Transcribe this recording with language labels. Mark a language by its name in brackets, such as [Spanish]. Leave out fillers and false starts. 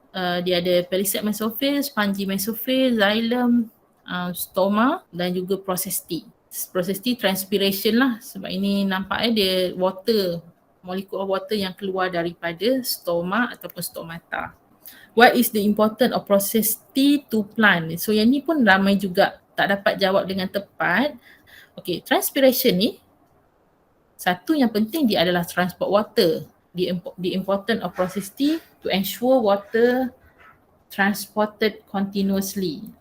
[Malay] Dia ada palisade mesophase, spongy mesophase, xylem, stoma dan juga process T. Process T transpiration lah sebab ini nampak dia water, molekul of water yang keluar daripada stoma ataupun stomata. [English] What is the importance of process T to plant? [Malay] So yang ni pun ramai juga tak dapat jawab dengan tepat. Okay, transpiration ni satu yang penting dia adalah [English] transport water. The importance of process T to ensure water transported continuously.